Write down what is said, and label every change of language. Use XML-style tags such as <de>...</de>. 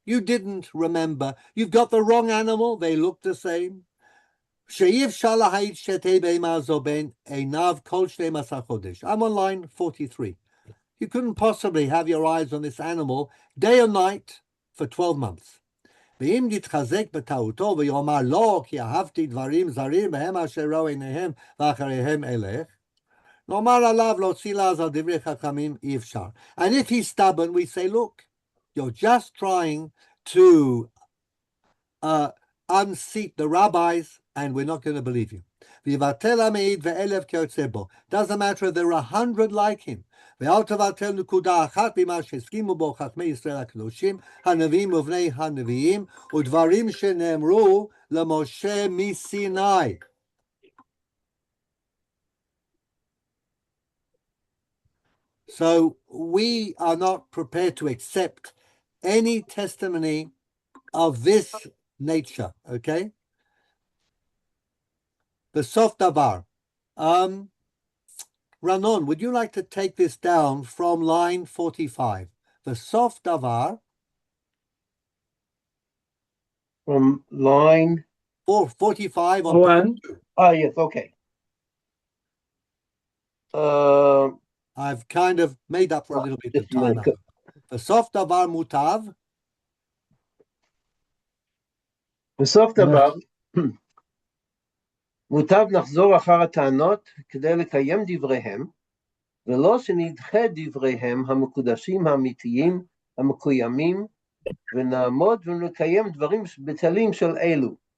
<en>You didn't remember. You've got the wrong animal. They look the same. I'm on line 43. You couldn't possibly have your eyes on this animal day or night for 12 months.</en> <he>ואם תתחזק בטעותו ויאמר לא, כי אהבתי דברים זרים והם אשר ראו עיניהם ואחריהם אלך, נאמר עליו להוציא לעז על דברי חכמים אי אפשר.</he> <en>And if he's stubborn, we say, look, you're just trying to unseat the rabbis, and we're not going to believe you.</en> <he>ויבטל המעיד ואלף כיוצא בו.</he> <en>Doesn't matter if there are 100 like him.</en> <he>ואל תבטל נקודה אחת במה שהסכימו בו חכמי ישראל הקדושים, הנביאים ובני הנביאים, ודברים שנאמרו למשה מסיני.</he> <en>So we are not prepared to accept any testimony of this nature, okay? The soft davar. Ranon, would you like to take this down from line 45? The soft davar. From line 45 on one. Yes, okay. I've kind of made up for a little bit of time. The soft davar mutav.</en> <he>בסוף דבר, מוטב נחזור אחר הטענות כדי לקיים דבריהם, ולא שנדחה דבריהם המקודשים האמיתיים, המקוימים, ונעמוד ונקיים דברים בטלים של אלו.</he>